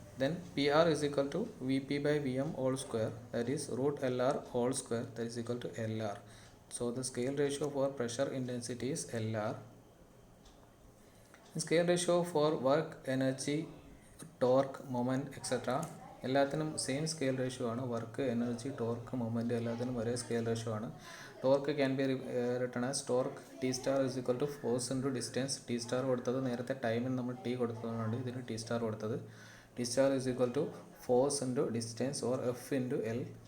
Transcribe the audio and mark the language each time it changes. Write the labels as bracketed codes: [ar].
[en] Then PR is equal to Vp by Vm all square, that is root Lr all square, that is equal to Lr. So the scale ratio for pressure in density is Lr. Scale ratio for work, energy, torque, moment, etc. [ml] എല്ലാത്തിനും same scale ratio ആണ്. Work, energy, torque, moment എല്ലാത്തിനും ഒരേ scale ratio ആണ്. [en] Torque can be written as torque T star is equal to force into distance. [ml] T star കൊടുത്തത് നേരത്തെ ടൈമിന് നമ്മൾ T കൊടുത്തതുകൊണ്ട് ഇതിന് ടി സ്റ്റാർ കൊടുത്തത്. [en] discharge is equal to force into distance or F into L.